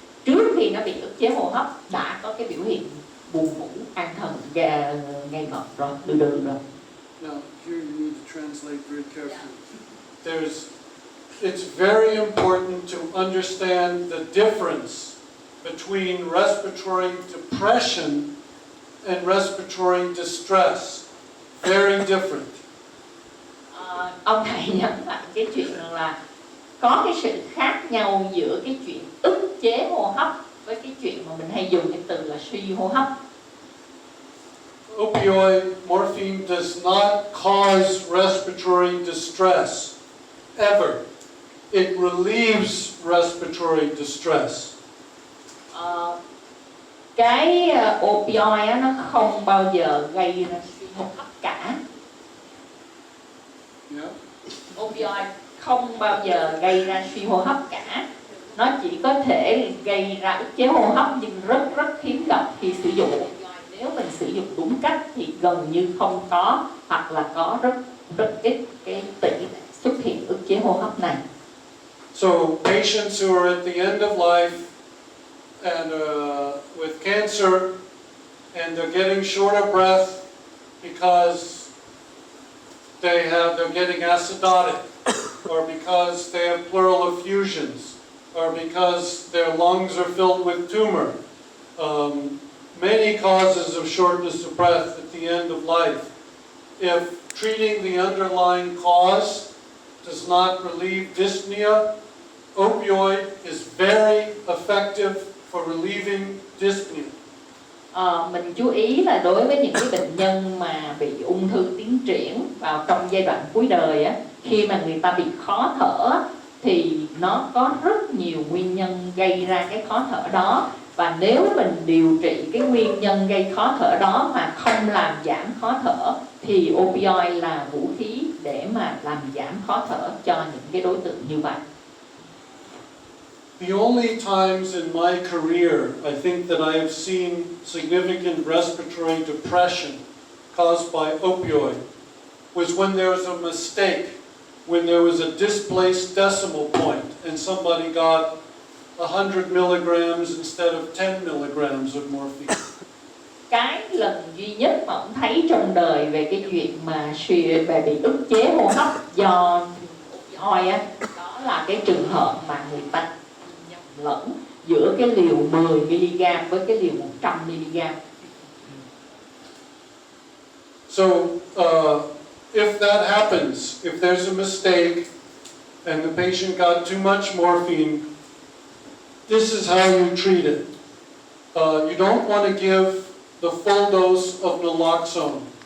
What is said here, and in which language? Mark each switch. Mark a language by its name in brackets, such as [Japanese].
[Vietnamese] Trước khi nó bị ức chế hô hấp đã có cái biểu hiện buồn ngủ, an thần, ngày ngợp rồi, rồi. [English] Now, here you need to translate very carefully. It's very important to understand the difference between respiratory depression and respiratory distress. Very different. [Vietnamese] Ông thầy nhấn mạnh cái chuyện là có cái sự khác nhau giữa cái chuyện ức chế hô hấp với cái chuyện mà mình hay dùng cái từ là suy hô hấp. [English] Opioid morphine does not cause respiratory distress ever. It relieves respiratory distress. [Vietnamese] Cái opioid á, nó không bao giờ gây ra suy hô hấp cả. [English] Yeah. [Vietnamese] Opioid không bao giờ gây ra suy hô hấp cả. Nó chỉ có thể gây ra ức chế hô hấp, nhưng rất hiếm gặp khi sử dụng opioid. Nếu mình sử dụng đúng cách thì gần như không có, hoặc là có rất ít cái tỷ lệ xuất hiện ức chế hô hấp này. [English] So patients who are at the end of life and with cancer, and they're getting short of breath because they're getting acidotic, or because they have pleural effusions, are because their lungs are filled with tumor. Many causes of shortness of breath at the end of life. If treating the underlying cause does not relieve dyspnea, opioid is very effective for relieving dyspnea. [Vietnamese] Mình chú ý là đối với những cái bệnh nhân mà bị ung thư tiến triển vào trong giai đoạn cuối đời á, khi mà người ta bị khó thở thì nó có rất nhiều nguyên nhân gây ra cái khó thở đó, và nếu mình điều trị cái nguyên nhân gây khó thở đó mà không làm giảm khó thở thì opioid là vũ khí để mà làm giảm khó thở cho những cái đối tượng như vậy. [English] The only times in my career I think that I have seen significant respiratory depression caused by opioid was when there was a mistake, when there was a displaced decimal point and somebody got 100 milligrams instead of 10 milligrams of morphine. [Vietnamese] Cái lần duy nhất mà ông thấy trong đời về cái chuyện mà bị ức chế hô hấp do opioid á, đó là cái trường hợp mà người ta nhầm lẫn giữa cái liều 10 mg với cái liều 100 mg. [English] So if that happens, if there's a mistake and the patient got too much morphine, this is how you treat it. You don't want to give the full dose of naloxone.